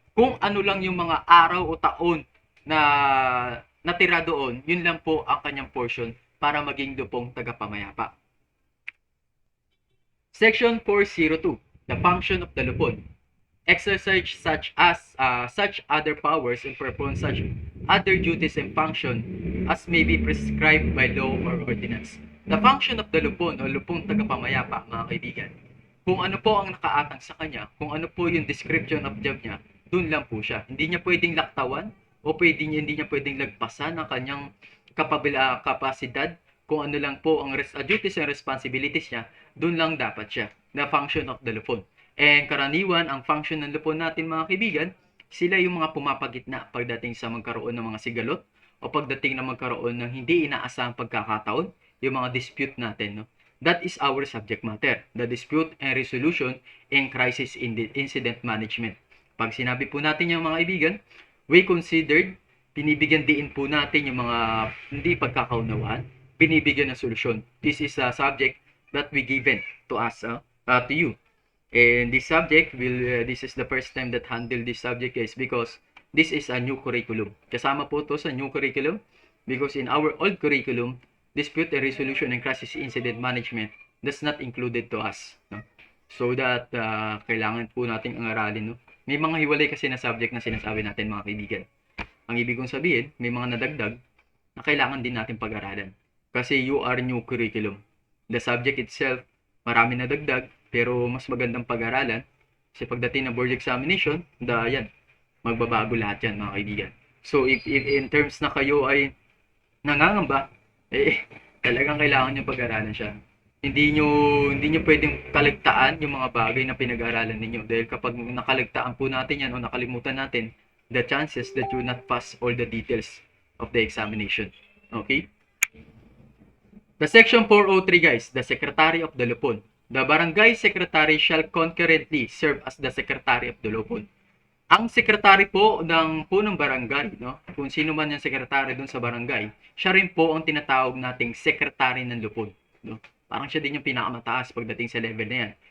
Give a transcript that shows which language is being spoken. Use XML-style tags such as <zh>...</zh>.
<tl>Kung ano lang yung mga araw o taon na natira doon, yun lang po ang kanyang portion para maging lupong tagapamayapa.</tl> <en>Section 402, the function of the lupon. Exercise such other powers and perform such other duties and function as may be prescribed by law or ordinance. The function of the lupon</en> <tl>o lupong tagapamayapa, mga kaibigan, kung ano po ang nakaatang sa kanya, kung ano po yung</tl> <en>description of job</en> <tl>niya, dun lang po siya. Hindi niya pwedeng laktawan o hindi niya pwedeng lagpasan ang kanyang kapasidad. Kung ano lang po ang duties and responsibilities niya, dun lang dapat siya.</tl> <en>The function of the lupon.</en> <tl>And karaniwan, ang function ng lupon natin mga kaibigan, sila yung mga pumapagitna pagdating sa magkaroon ng mga sigalot o pagdating na magkaroon ng hindi inaasahang pagkakataon, yung mga dispute natin. No?</tl> <en>That is our subject matter, the dispute and resolution and crisis incident management.</en> <tl>Pag sinabi po natin yung mga kaibigan,</tl> <en>we considered,</en> <tl>binibigyan diin po natin yung mga hindi pagkakaunawaan, binibigyan ng solusyon.</tl> <en>This is a subject that we given to us, to you. And this subject this is the first time that handle this subject guys because this is a new curriculum.</en> <tl>Kasama po to sa</tl> <en>new curriculum because in our old curriculum, dispute and resolution and crisis incident management that's not included to us.</en> <tl>No?</tl> <en>So that</en> <tl>kailangan po nating aralin. No? May mga hiwalay kasi na subject na sinasabi natin mga kaibigan. Ang ibig kong sabihin, may mga nadagdag na kailangan din natin pag-aralan. Kasi</tl> <en>you are new curriculum. The subject itself,</en> <tl>marami nadagdag, pero mas magandang pag-aralan. Kasi pagdating ng board examination, yan, magbabago lahat yan mga kaibigan.</tl> <en>So if in terms</en> <tl>na kayo ay nangangamba, talagang kailangan nyo pag-aralan siya. Hindi nyo pwedeng kaligtaan yung mga bagay na pinag-aralan ninyo. Dahil kapag nakaligtaan po natin yan o nakalimutan natin,</tl> <en>the chances that you not pass all the details of the examination. Okay? The section 403 guys, the Secretary of the Lupon. The Barangay Secretary shall concurrently serve as the Secretary of the Lupon.</en> <tl>Ang sekretary po ng barangay, no? Kung sino man yung sekretary doon sa barangay, siya rin po ang tinatawag nating Secretary ng Lupon, no? Parang siya din yung pinakamataas pagdating sa level na yan.</tl>